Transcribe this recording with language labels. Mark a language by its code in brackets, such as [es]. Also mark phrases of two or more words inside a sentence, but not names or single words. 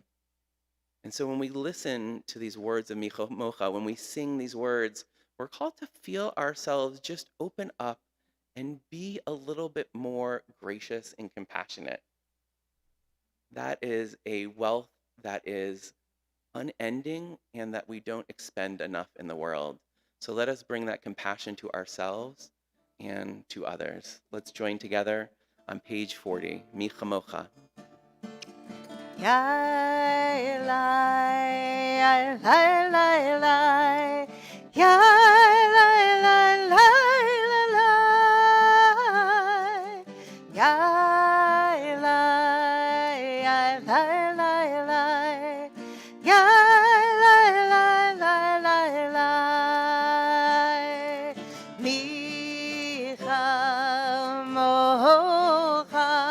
[en] And so when we listen to these words of Michamocha, when we sing these words, we're called to feel ourselves just open up and be a little bit more gracious and compassionate. That is a wealth that is unending and that we don't expend enough in the world. So let us bring that compassion to ourselves and to others. Let's join together on page 40, Michamocha. Yai lai, yai lai lai lai, yai lai lai lai lai lai, yai lai, yai lai lai lai, yai lai lai lai lai lai, [he] מי כמוכה.